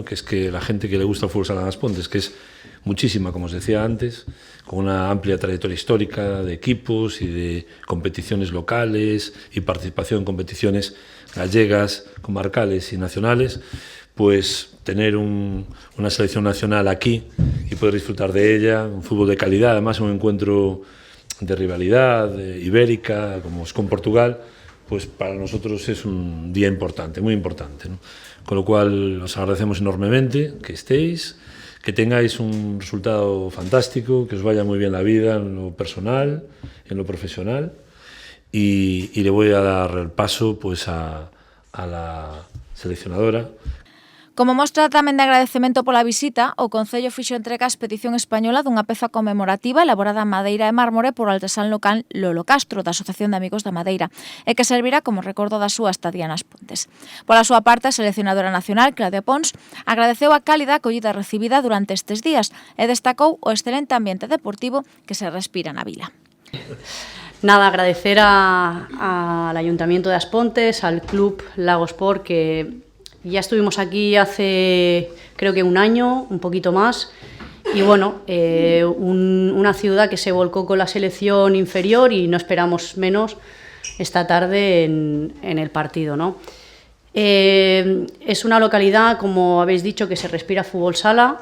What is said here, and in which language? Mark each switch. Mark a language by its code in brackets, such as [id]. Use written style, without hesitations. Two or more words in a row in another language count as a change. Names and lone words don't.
[es] Que es que la gente que le gusta el fútbol sala de Las Pontes, que es muchísima, como os decía antes, con una amplia trayectoria histórica de equipos y de competiciones locales y participación en competiciones gallegas, comarcales y nacionales, pues tener una selección nacional aquí y poder disfrutar de ella, un fútbol de calidad, además un encuentro de rivalidad ibérica, como es con Portugal, pues para nosotros es un día importante, muy importante, ¿no? Con lo cual os agradecemos enormemente que estéis, que tengáis un resultado fantástico, que os vaya muy bien la vida en lo personal, en lo profesional, y le voy a dar el paso pues a la seleccionadora. [gl] Como mostra tamén de agradecemento pola visita, o Concello fixo entrega á expedición española dunha peza conmemorativa elaborada en madeira e mármore por o artesán local Lolo Castro, da Asociación de Amigos da Madeira, e que servirá como recordo da súa estadía nas Pontes. Pola súa parte, a seleccionadora nacional, Claudia Pons, agradeceu a cálida acollida recibida durante estes días e destacou o excelente ambiente deportivo que se respira na vila. [es] Nada, agradecer al Ayuntamiento de As Pontes, al Club Lagosport, que ya estuvimos aquí hace, creo que un año, un poquito más, y bueno, una ciudad que se volcó con la selección inferior y no esperamos menos esta tarde en el partido, ¿no? Es una localidad, como habéis dicho, que se respira fútbol sala.